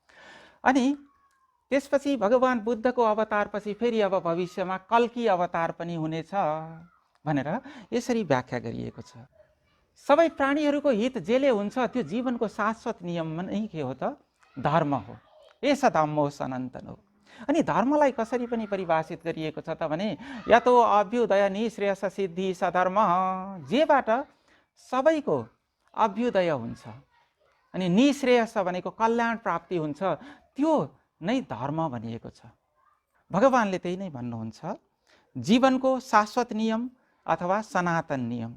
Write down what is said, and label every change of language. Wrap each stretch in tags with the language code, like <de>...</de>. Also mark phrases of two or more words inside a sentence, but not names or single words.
<ne>अनि त्यसपछि भगवान बुद्धको अवतारपछि फेरि अब भविष्यमा कल्की अवतार पनि हुनेछ भनेर यसरी व्याख्या गरिएको छ। सबै प्राणीहरूको हित जेले हुन्छ त्यो जीवनको शाश्वत नियम नै के हो त? धर्म हो।</ne> <pi>एष धम्मो सनातन</pi> <ne>हो। अनि धर्मलाई कसरी पनि परिभाषित गरिएको छ त भने</ne> <sa>यतो अभ्युदय निःश्रेयस सिद्धि सधर्म,</sa> <ne>जेबाट सबैको अभ्युदय हुन्छ अनि निःश्रेयस भनेको कल्याण प्राप्ति हुन्छ, त्यो नै धर्म भनिएको छ। भगवानले त्यही नै भन्नुहुन्छ, जीवनको शाश्वत नियम अथवा सनातन नियम।</ne>